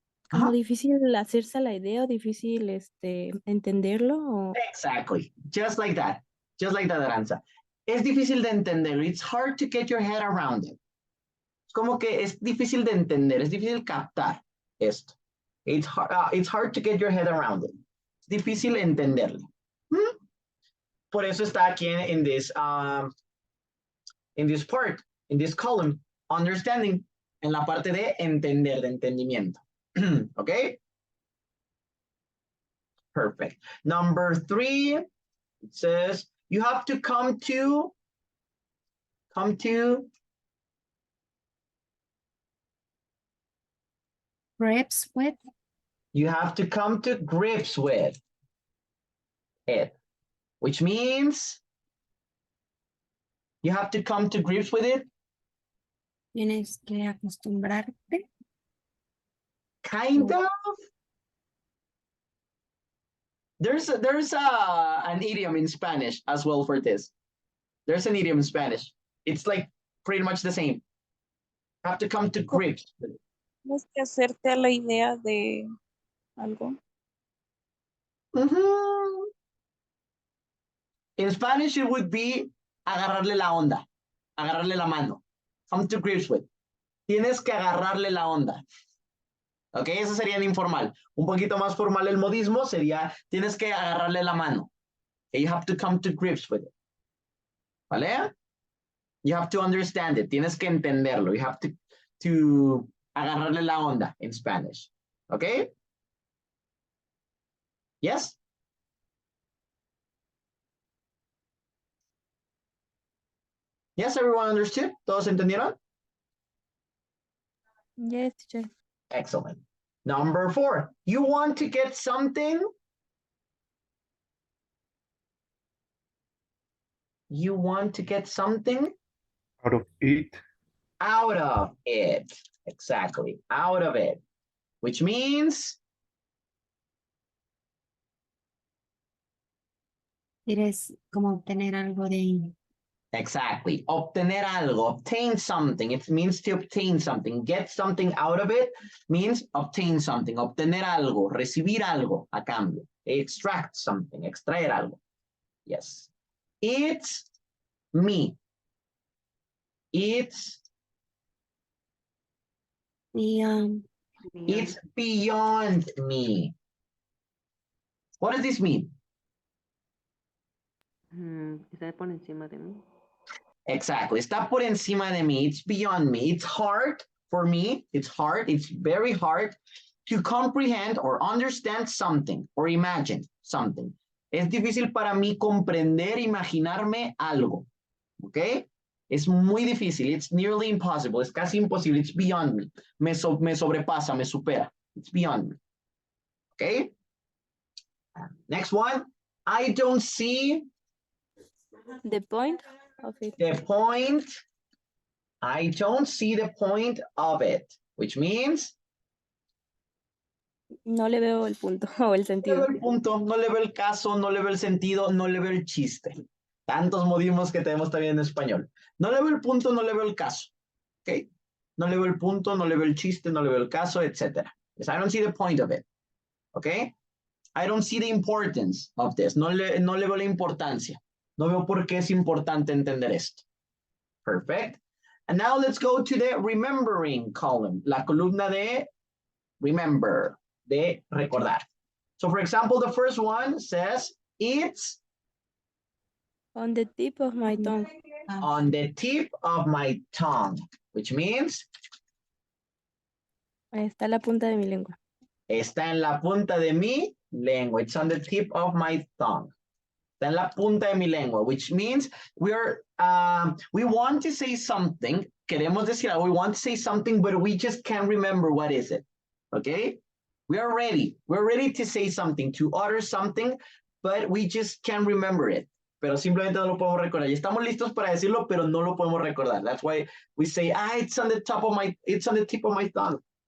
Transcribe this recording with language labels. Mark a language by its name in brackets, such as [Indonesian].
[Spanish] como difícil hacerse la idea o difícil entenderlo. O... [English] Exactly. Just like that. Just like that, Aranza. [Spanish] Es difícil de entenderlo. [English] It's hard to get your head around it. [Spanish] Es como que es difícil de entender, es difícil captar esto. [English] It's hard to get your head around it. [Spanish] Es difícil entenderlo. Por eso está aquí [English] in this part, in this column, understanding, [Spanish] en la parte de entender, de entendimiento. Okay? [English] Perfect. Number 3, it says, you have to come to Grips with. You have to come to grips with it, which means you have to come to grips with it. [Spanish] Tienes que acostumbrarte. [English] Kind of. There's an idiom in Spanish as well for this. There's an idiom in Spanish. It's like pretty much the same. You have to come to grips with it. [Spanish] Tienes que hacerte a la idea de algo. [English] In Spanish, it would be [Spanish] agarrarle la onda, agarrarle la mano. [English] Come to grips with. [Spanish] Tienes que agarrarle la onda. Ok, eso sería en informal. Un poquito más formal el modismo sería tienes que agarrarle la mano. [English] Okay, you have to come to grips with it. ¿Vale? You have to understand it. [Spanish] Tienes que entenderlo. [English] You have to [Spanish] agarrarle la onda [English] in Spanish. Okay? Yes? Yes, everyone understood? [Spanish] ¿Todos entendieron? [English] Yes, teacher. Excellent. Number 4, you want to get something? You want to get something? Out of it. Out of it. Exactly. Out of it. Which means? [Spanish] Quieres como obtener algo de. [English] Exactly. [Spanish] Obtener algo. [English] Obtain something. It means to obtain something. Get something out of it means obtain something. [Spanish] Obtener algo. Recibir algo a cambio. [English] Extract something. [Spanish] Extraer algo. Yes. [English] It's me. It's It's beyond me. What does this mean? [Spanish] Está por encima de mí. [English] Exactly. [Spanish] Está por encima de mí. [English] It's beyond me. It's hard for me. It's hard. It's very hard to comprehend or understand something or imagine something. [Spanish] Es difícil para mí comprender, imaginarme algo. ¿Ok? Es muy difícil. [English] It's nearly impossible. [Spanish] Es casi imposible. [English] It's beyond me. [Spanish] Me sobrepasa, me supera. [English] It's beyond me. [Spanish] ¿Ok? [English] Next one. I don't see the point of it. The point. I don't see the point of it. Which means? [Spanish] No le veo el punto o el No le sentido. veo el punto, no le veo el caso, no le veo el sentido, no le veo el chiste. Tantos modismos que tenemos también en español. No le veo el punto, no le veo el caso. Okay? No le veo el punto, no le veo el chiste, no le veo el caso, etc. [English] Because I don't see the point of it. Okay? I don't see the importance of this. [Spanish] No le veo la importancia. No veo por qué es importante entender esto. [English] Perfect. And now let's go to the remembering column. [Spanish] La columna de remember, de recordar. [English] So for example, the first one says, it's On the tip of my tongue. on the tip of my tongue, which means [Spanish] Ahí está la punta de mi lengua. está en la punta de mi lengua. [English] It's on the tip of my tongue. [Spanish] Está en la punta de mi lengua, [English] which means we want to say something. [Spanish] Queremos decir algo. [English] We want to say something, but we just can't remember what is it. Okay? We are ready. We're ready to say something, to utter something, but we just can't remember it. [Spanish] Pero simplemente no lo podemos recordar. Y estamos listos para decirlo, pero no lo podemos recordar. [English] That's why we say, it's on the tip of my tongue.